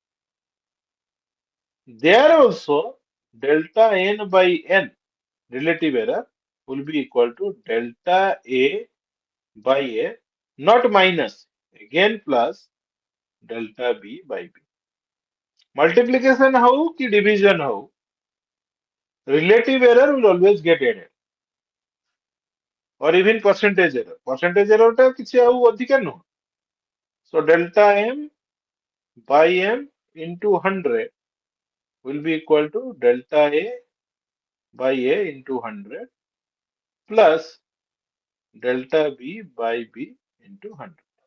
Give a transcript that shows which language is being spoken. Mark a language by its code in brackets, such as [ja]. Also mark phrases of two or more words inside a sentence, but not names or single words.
[en] There also delta n by n relative error will be equal to delta a by a not minus again plus delta b by b. Multiplication how ki division how relative error will always get added or even percentage error. Percentage error [or] ଟା କିଛି ଆଉ ଅଧିକା ନୁହଁ. [en] So delta m by m into 100 will be equal to delta a by a into 100 plus delta b by b into 100.